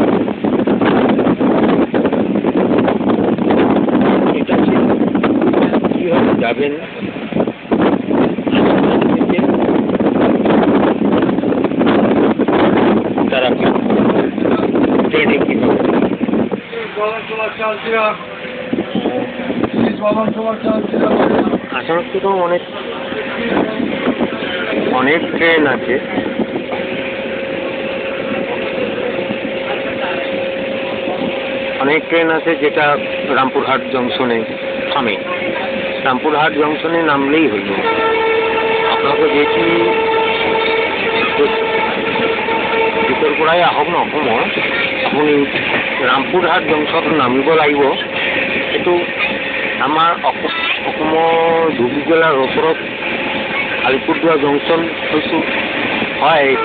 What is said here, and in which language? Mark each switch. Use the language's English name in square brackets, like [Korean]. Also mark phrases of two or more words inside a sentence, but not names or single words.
[Bangla] এটা কীভাবে যাবেন তারা ট্রেনে কীভাবে আসামের থেকেও অনেক ট্রেন আছে। যেটা রামপুরহাট জংশনে থামে। রামপুরহাট জংশনে নামলেই হইল। [Assamese] আপোনালোকে যেটি ভিতৰপৰাই আহক ন অসমৰ, আপুনি ৰামপুৰহাট জংশন নামিব লাগিব। এইটো আমাৰ অসমৰ ধুবুৰী জিলাৰ ওচৰত আলিপুৰদুৱাৰ জংশন হৈছোঁ হয়।